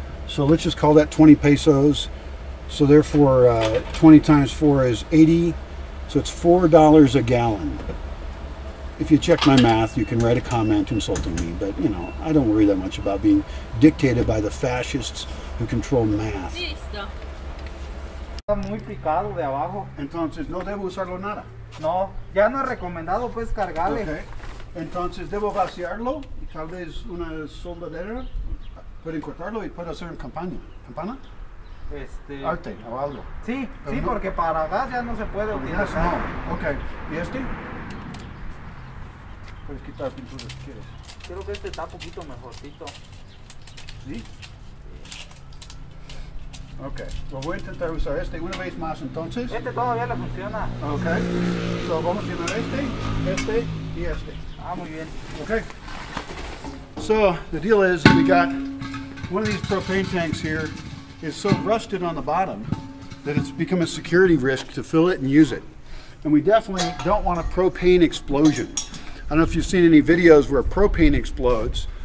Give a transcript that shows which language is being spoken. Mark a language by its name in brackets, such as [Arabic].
[English] So let's just call that 20 pesos. So therefore 20 times 4 is 80. So it's $4 a gallon. If you check my math, you can write a comment insulting me, but I don't worry that much about being dictated by the fascists who control math. [Spanish] Listo. Está muy picado de abajo. Entonces, no debo usarlo nada. No, ya no es recomendado pues cargarle. Okay. Entonces, debo vaciarlo y tal vez una soldadera. Pueden cortarlo y puedo hacer una campana. ¿Campana? Arte o algo. Sí, sí, no, porque para gas ya no se puede utilizar. No. Ok. ¿Y este? Puedes quitar pintura si quieres. Creo que este está un poquito mejorcito. ¿Sí? Ok, pues voy a intentar usar este una vez más entonces. Este todavía le funciona. Ok, so vamos a llenar este y este. Ah, muy bien. Okay. [English] So the deal is we got one of these propane tanks here is so rusted on the bottom that it's become a security risk to fill it and use it. And we definitely don't want a propane explosion. I don't know if you've seen any videos where propane explodes.